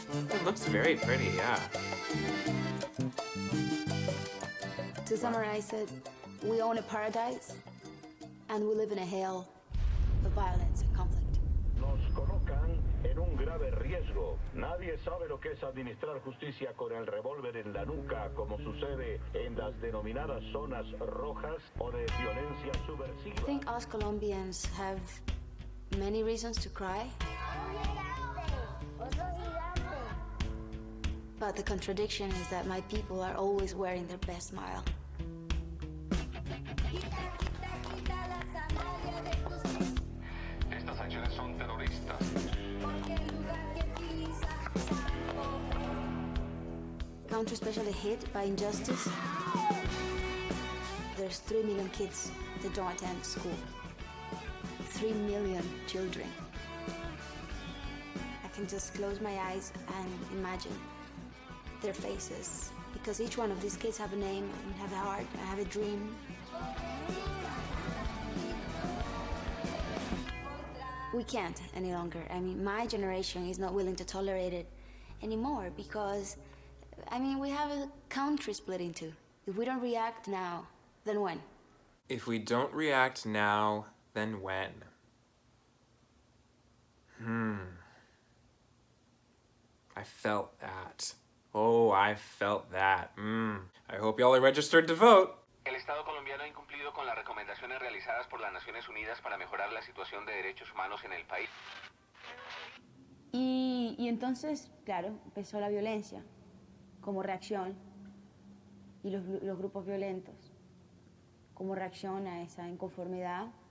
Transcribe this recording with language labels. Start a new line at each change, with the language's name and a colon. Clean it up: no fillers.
English: It looks very pretty, yeah. To summarize it, we own a paradise and we live in a hell of violence and conflict.
Spanish: Nos colocan en un grave riesgo. Nadie sabe lo que es administrar justicia con el revólver en la nuca, como sucede en las denominadas zonas rojas o de violencia subversiva.
English: I think us Colombians have many reasons to cry. But the contradiction is that my people are always wearing their best smile.
Spanish: Estas acciones son terroristas.
English: Country especially hit by injustice. There's 3 million kids that don't attend school. 3 million children. I can just close my eyes and imagine their faces, because each one of these kids have a name and have a heart and have a dream. We can't any longer. I mean, my generation is not willing to tolerate it anymore because, I mean, we have a country split in 2. If we don't react now, then when? If we don't react now, then when? I felt that. Oh, I felt that. I hope y'all are registered to vote.
Spanish: El Estado colombiano ha incumplido con las recomendaciones realizadas por las Naciones Unidas para mejorar la situación de derechos humanos en el país. Y entonces, claro, empezó la violencia como reacción y los grupos violentos como reacción a esa inconformidad.